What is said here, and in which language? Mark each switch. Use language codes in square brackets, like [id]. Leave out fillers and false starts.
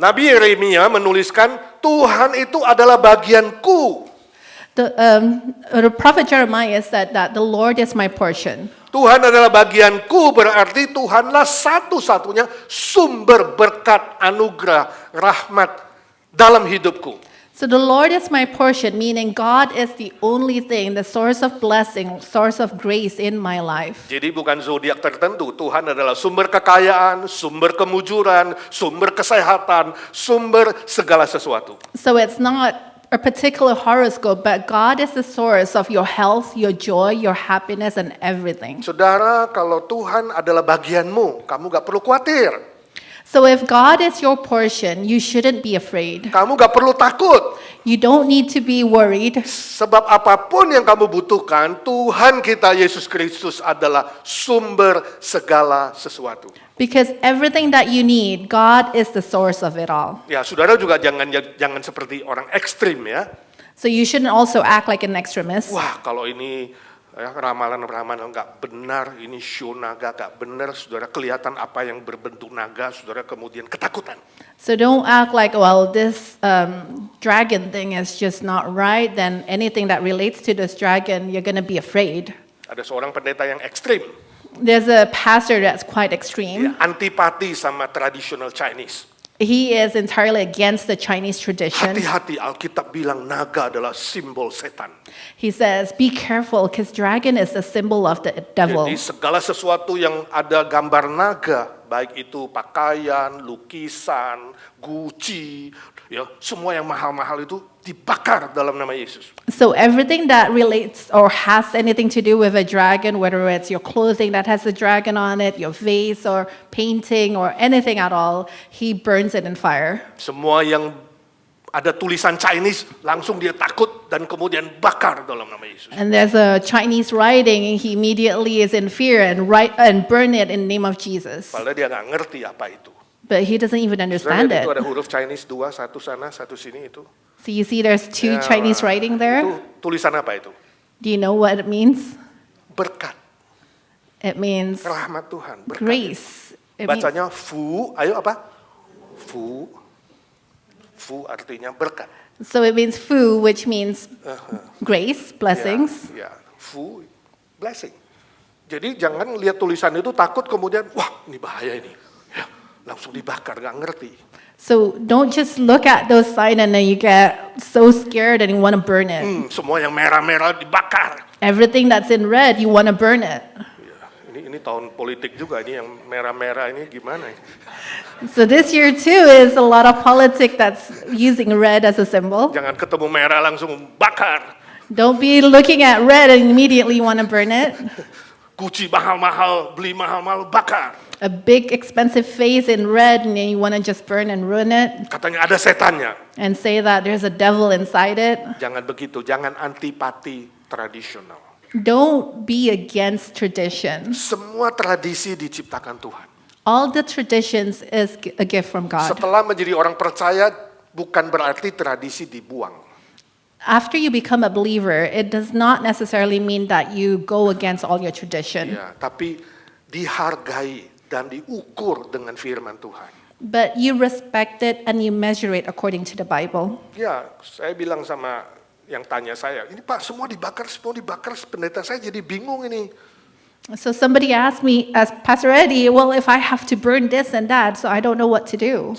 [id] Nabi Yeremia menuliskan, Tuhan itu adalah bagianku. [en] the prophet Jeremiah said that the Lord is my portion. [id] Tuhan adalah bagianku, berarti Tuhanlah satu-satunya sumber berkat, anugerah, rahmat dalam hidupku. [en] So the Lord is my portion, meaning God is the only thing, the source of blessing, source of grace in my life. [id] Jadi bukan zodiak tertentu, Tuhan adalah sumber kekayaan, sumber kemujuran, sumber kesehatan, sumber segala sesuatu. [en] So it's not a particular horoscope, but God is the source of your health, your joy, your happiness, and everything. [id] Saudara, kalau Tuhan adalah bagianmu, kamu gak perlu khawatir. [en] So if God is your portion, you shouldn't be afraid. [id] Kamu gak perlu takut. [en] You don't need to be worried. [id] Sebab apapun yang kamu butuhkan, Tuhan kita Yesus Kristus adalah sumber segala sesuatu. [en] Because everything that you need, God is the source of it all. [id] Ya, saudara juga jangan seperti orang ekstrim ya. [en] So you shouldn't also act like an extremist. [id] Wah, kalau ini ya, ramalan-ramalan nggak benar, ini show naga nggak benar, saudara kelihatan apa yang berbentuk naga, saudara kemudian ketakutan. [en] So don't act like, well, this dragon thing is just not right. Then anything that relates to this dragon, you're going to be afraid. [id] Ada seorang pendeta yang ekstrim, [en] There's a pastor that's quite extreme. [id] ya, antipati sama [en] traditional Chinese. He is entirely against the Chinese tradition. [id] Hati-hati, Alkitab bilang naga adalah simbol setan. [en] He says, be careful because dragon is the symbol of the devil. [id] Jadi segala sesuatu yang ada gambar naga, baik itu pakaian, lukisan, Gucci, ya, semua yang mahal-mahal itu dibakar dalam nama Yesus. [en] So everything that relates or has anything to do with a dragon, whether it's your clothing that has a dragon on it, your vase or painting or anything at all, he burns it in fire. [id] Semua yang ada tulisan Chinese, langsung dia takut dan kemudian bakar dalam nama Yesus. [en] And there's a Chinese writing, and he immediately is in fear and burn it in the name of Jesus. [id] Padahal dia nggak ngerti apa itu. [en] But he doesn't even understand [id] Sebenarnya itu ada huruf Chinese dua, satu sana, satu sini itu. [en] So you see there's two Ya, Chinese writing there. [id] Itu tulisan apa itu? [en] Do you know what it means? [id] Berkat, [en] It means [id] rahmat Tuhan, berkat. [en] grace. It means, [id] Bacanya fu, ayo apa? Fu, fu artinya berkat. [en] so it means fu, which means grace, blessings. [id] Ya, fu, blessing. Jadi jangan lihat tulisan itu takut kemudian, wah ini bahaya ini. Ya, langsung dibakar, nggak ngerti. [en] So don't just look at those signs and then you get so scared and you want to burn it. [id] Semua yang merah-merah dibakar. [en] Everything that's in red, you want to burn it. [id] Ya, ini tahun politik juga, ini yang merah-merah ini gimana? [en] So this year too is a lot of politics that's using red as a symbol. [id] Jangan ketemu merah langsung bakar. [en] Don't be looking at red and immediately you want to burn it. [id] Gucci mahal-mahal, beli mahal-mahal, bakar. [en] A big expensive vase in red and then you want to just burn and ruin it [id] Katanya ada setannya. [en] and say that there's a devil inside it. [id] Jangan begitu, jangan antipati tradisional. [en] Don't be against tradition. [id] Semua tradisi diciptakan Tuhan. [en] All the traditions is a gift from God. [id] Setelah menjadi orang percaya, bukan berarti tradisi dibuang. [en] After you become a believer, it does not necessarily mean that you go against all your tradition, [id] Ya, tapi dihargai dan diukur dengan firman Tuhan. [en] but you respect it and you measure it according to the Bible. [id] Ya, saya bilang sama yang tanya saya, ini Pak semua dibakar, pendeta saya jadi bingung ini. [en] So somebody asked me, as Pastor Eddie, well, if I have to burn this and that, so I don't know what to do.